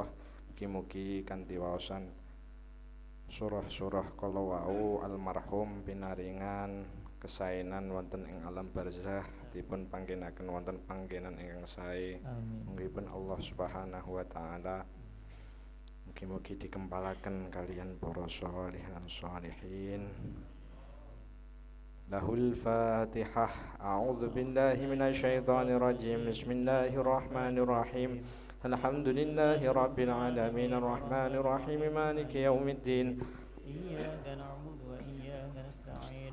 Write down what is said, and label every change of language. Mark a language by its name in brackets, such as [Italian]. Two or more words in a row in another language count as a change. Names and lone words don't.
[Javanese] Mugi-mugi kanthi waosan surah-surah kala wau almarhum pinaringan kesaenan wonten ing alam barzah, dipun panggenaken wonten panggenan ingkang sae. Mugi-mugi Allah [Arabic] سبحانه وتعالى [Javanese] mugi-mugi dikempalaken kalian para [Arabic] صالحات صالحين. له الفاتحة. أعوذ بالله من الشيطان الرجيم. بسم الله الرحمن الرحيم. الحمد لله رب العالمين الرحمن الرحيم مالك يوم الدين. إياك نعبد وإياك نستعين